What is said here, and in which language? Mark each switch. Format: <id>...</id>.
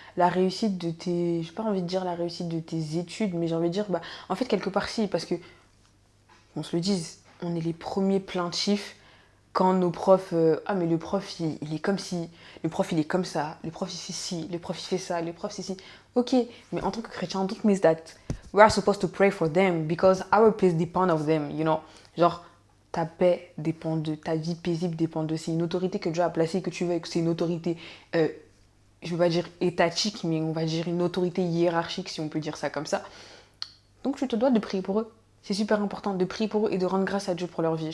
<fr>La réussite de tes... J'ai pas envie de dire la réussite de tes études, mais j'ai envie de dire, bah, en fait, quelque part, si, parce que, on se le dise, on est les premiers plaintifs quand nos profs, ah mais le prof il est comme si, le prof il est comme ça, le prof il fait ci, le prof il fait ça, le prof c'est ci. Ok, mais en tant que chrétien,</fr> <en>don't miss that. We are supposed to pray for them because our peace depend of them, you know.</en> <fr>Genre, ta paix dépend de, ta vie paisible dépend de, c'est une autorité que Dieu a placée, que tu veux, que c'est une autorité, je ne vais pas dire étatique, mais on va dire une autorité hiérarchique si on peut dire ça comme ça. Donc tu te dois de prier pour eux. C'est super important de prier pour eux et de rendre grâce à Dieu pour leur vie.</fr>